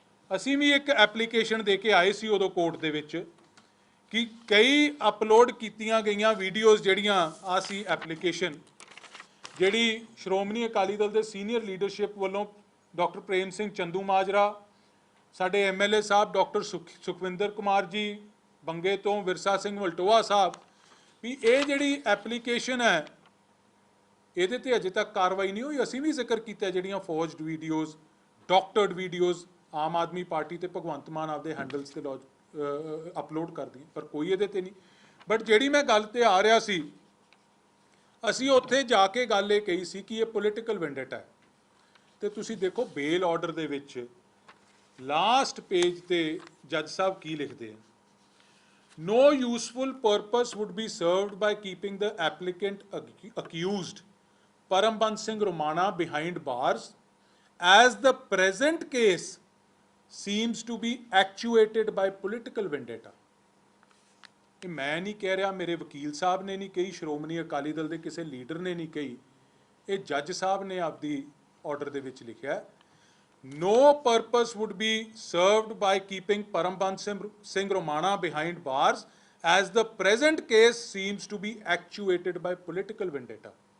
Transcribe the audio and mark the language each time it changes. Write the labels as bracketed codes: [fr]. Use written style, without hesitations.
[pa] ਅਸੀਂ ਵੀ ਇੱਕ ਐਪਲੀਕੇਸ਼ਨ ਦੇ ਕੇ ਆਏ ਸੀ ਉਦੋਂ ਕੋਰਟ ਦੇ ਵਿੱਚ ਕਿ ਕਈ ਅਪਲੋਡ ਕੀਤੀਆਂ ਗਈਆਂ ਵੀਡੀਓਜ਼ ਜਿਹੜੀਆਂ ਆ ਸੀ ਐਪਲੀਕੇਸ਼ਨ, ਜਿਹੜੀ ਸ਼੍ਰੋਮਣੀ ਅਕਾਲੀ ਦਲ ਦੇ ਸੀਨੀਅਰ ਲੀਡਰਸ਼ਿਪ ਵੱਲੋਂ ਡਾਕਟਰ ਪ੍ਰੇਮ ਸਿੰਘ ਚੰਦੂਮਾਜਰਾ, ਸਾਡੇ MLA ਸਾਹਿਬ ਡਾਕਟਰ ਸੁਖਵਿੰਦਰ ਕੁਮਾਰ ਜੀ ਬੰਗੇ ਤੋਂ, ਵਿਰਸਾ ਸਿੰਘ ਵਲਟੋਆ ਸਾਹਿਬ, ਵੀ ਇਹ ਜਿਹੜੀ ਐਪਲੀਕੇਸ਼ਨ ਹੈ ਇਹਦੇ ਤੇ ਅਜੇ ਤੱਕ ਕਾਰਵਾਈ ਨਹੀਂ ਹੋਈ। ਅਸੀਂ ਵੀ ਜ਼ਿਕਰ ਕੀਤਾ ਜਿਹੜੀਆਂ ਫੌਜਡ videos ਡਾਕਟਰਡ videos Aam Aadmi party ਤੇ ਭਗਵੰਤ ਮਾਨ ਆਪਦੇ ਹੈਂਡਲਸ ਤੇ ਅਪਲੋਡ ਕਰਦੀ ਪਰ ਕੋਈ ਇਹਦੇ ਤੇ ਨਹੀਂ। ਬਟ ਜਿਹੜੀ ਮੈਂ ਗੱਲ ਤੇ ਆ ਰਿਹਾ ਸੀ, ਅਸੀਂ ਉੱਥੇ ਜਾ ਕੇ ਗੱਲ ਇਹ ਕਹੀ ਸੀ ਕਿ ਇਹ ਪੋਲੀਟੀਕਲ ਵੈਂਡੇਟਾ ਹੈ। ਤੇ ਤੁਸੀਂ ਦੇਖੋ ਬੇਲ ਆਰਡਰ ਦੇ ਵਿੱਚ ਲਾਸਟ ਪੇਜ ਤੇ ਜੱਜ ਸਾਹਿਬ ਕੀ ਲਿਖਦੇ ਆ, [en] no useful purpose would be served by keeping the applicant accused Parambans Singh Romana behind bars as the present case seems to be actuated by political vendetta। [pa] ਇਹ ਮੈਂ ਨਹੀਂ ਕਹਿ ਰਿਹਾ, ਮੇਰੇ ਵਕੀਲ ਸਾਹਿਬ ਨੇ ਨਹੀਂ ਕਹੀ, ਸ਼੍ਰੋਮਣੀ ਅਕਾਲੀ ਦਲ ਦੇ ਕਿਸੇ ਲੀਡਰ ਨੇ ਨਹੀਂ ਕਹੀ, ਇਹ ਜੱਜ ਸਾਹਿਬ ਨੇ ਆਪਦੀ ਆਰਡਰ ਦੇ ਵਿੱਚ ਲਿਖਿਆ, [en] no purpose would be served by keeping Parambans Singh Romana behind bars as the present case seems to be actuated by political vendetta।